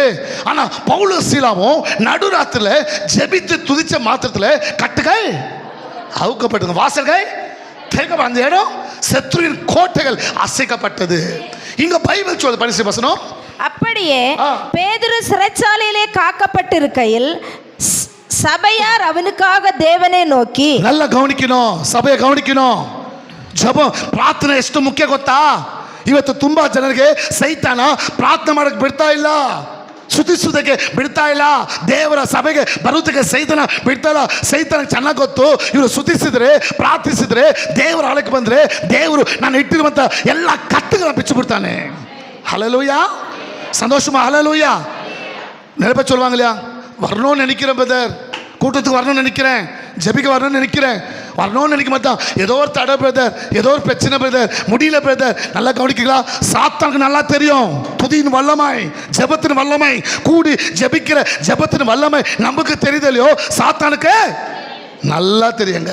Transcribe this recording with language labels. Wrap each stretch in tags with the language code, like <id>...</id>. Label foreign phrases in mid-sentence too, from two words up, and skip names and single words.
<ta>ஆனா பவுலும் சீலாவும் நடுராத்திரில ஜெபித்து துதிச்ச மாத்திரத்துல கட்டுகள் அவுக்கப்பட்டது, வாசல்கள் திறக்கப்பட்ட, அந்த இடம் சத்துருவின் கோட்டைகள் அசைக்கப்பட்டது. இங்க பைபிள் சொல்லுது, படிச்சு வசனம். அப்படியே பேதுரு சிறைச்சாலையிலே காக்கப்பட்டிருக்கையில் சபையார் அவனுக்காக தேவனை நோக்கி. நல்லா கவனிக்கணும், சபையை கவனிக்கணும்.</ta> <kn>ಜಪ ಪ್ರಾರ್ಥನೆ ಎಷ್ಟು ಮುಖ್ಯ ಗೊತ್ತಾ? ಇವತ್ತು ತುಂಬಾ ಜನರಿಗೆ ಸೈತಾನ ಪ್ರಾರ್ಥನೆ ಮಾಡಕ್ಕೆ ಬಿಡ್ತಾ ಇಲ್ಲ, ಸ್ತುತಿಸುವುದಕ್ಕೆ ಬಿಡ್ತಾ ಇಲ್ಲ, ದೇವರ ಸಭೆಗೆ ಬರುವುದಕ್ಕೆ ಸೈತಾನ ಬಿಡ್ತಾ ಇಲ್ಲ. ಸೈತಾನಕ್ಕೆ ಚೆನ್ನಾಗಿ ಗೊತ್ತು, ಇವರು ಸ್ತುತಿಸಿದ್ರೆ, ಪ್ರಾರ್ಥಿಸಿದ್ರೆ, ದೇವರ ಆಳಕ್ಕೆ ಬಂದ್ರೆ ದೇವರು ನಾನು ಇಟ್ಟಿರುವಂತ ಎಲ್ಲ ಕಟ್ಟುಗಳನ್ನ ಬಿಚ್ಚು ಬಿಡ್ತಾನೆ. ಹಲ್ಲೆಲೂಯಾ, ಸಂತೋಷமா,</kn> <ta>ஹல்லேலூயா. நிறைய பேர் சொல்லுவாங்க இல்லையா, வரணும்னு நினைக்கிறேன் பிரதர், கூட்டத்துக்கு வரணும்னு நினைக்கிறேன், ஜெபிக்க வரணும்னு நினைக்கிறேன், வரணும்னு நினைக்க மாட்டான், ஏதோ ஒரு தடை பிரதர், ஏதோ ஒரு பிரச்சனை பிரதர், முடியல பிரதர். நல்லா கவனிக்கலாம், சாத்தானுக்கு நல்லா தெரியும் துதியின் வல்லமை, ஜெபத்தின் வல்லமை, கூடி ஜெபிக்கிற ஜெபத்தின் வல்லமை நமக்கு தெரியுது இல்லையோ, சாத்தானுக்கு நல்லா தெரியுங்க.</ta>